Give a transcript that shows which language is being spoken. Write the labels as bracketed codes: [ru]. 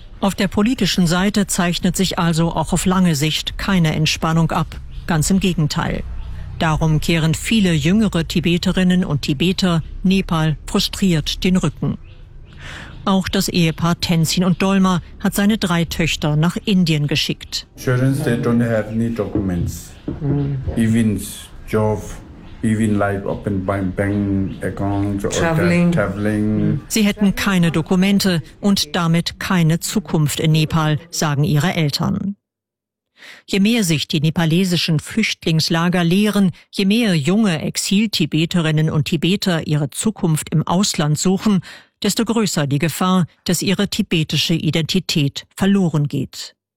[de] Auf der politischen Seite zeichnet sich also auch auf lange Sicht keine Entspannung ab. Ganz im Gegenteil. Darum kehren viele jüngere Tibeterinnen und Tibeter Nepal frustriert den Rücken. Auch das Ehepaar Tenzin und Dolma hat seine drei Töchter nach Indien geschickt. [en] Children, they don't have any documents. Even job. Even like open bank account or traveling. [de] Sie hätten keine Dokumente und damit keine Zukunft in Nepal, sagen ihre Eltern. Je mehr sich die nepalesischen Flüchtlingslager leeren, je mehr junge Exil-Tibeterinnen und Tibeter ihre Zukunft im Ausland suchen, desto größer die Gefahr, dass ihre tibetische Identität verloren geht.